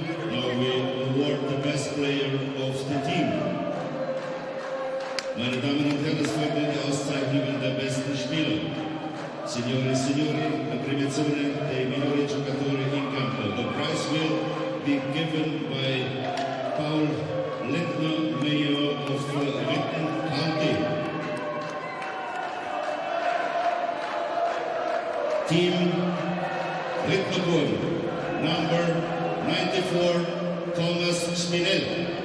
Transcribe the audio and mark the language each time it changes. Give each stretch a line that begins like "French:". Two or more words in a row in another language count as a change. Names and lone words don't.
English: now we award the best player of the team.
German: Meine Damen und Herren, es folgt die Auszeichnungen der besten Spieler.
Italian: Signore e signori, la premiazione dei migliori giocatori in campo.
English: The prize will be given by Paul Rittner, Mayor of Rittner County. Team Rittner Buam. Number 94, Thomas Spinell.